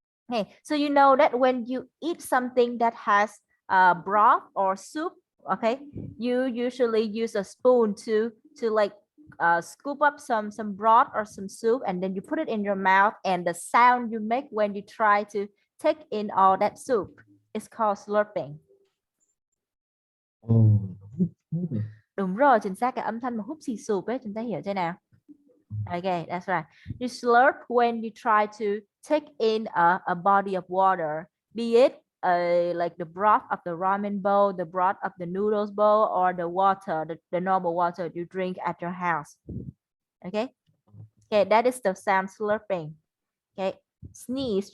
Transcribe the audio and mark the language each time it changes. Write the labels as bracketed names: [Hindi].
[English] Okay, so you know that when you eat something that has broth or soup, okay, you usually use a spoon to like scoop up some broth or some soup, and then you put it in your mouth, and the sound you make when you try to take in all that soup is called slurping. Oh, [Vietnamese] Đúng rồi, chính xác, cái âm thanh mà húp xì sụp ấy, chúng ta hiểu thế nào? [English] Okay, that's right. You slurp when you try to take in a body of water, be it like the broth of the ramen bowl, the broth of the noodles bowl, or the water, the normal water you drink at your house. Okay, okay, that is the sound slurping. Okay, sneeze.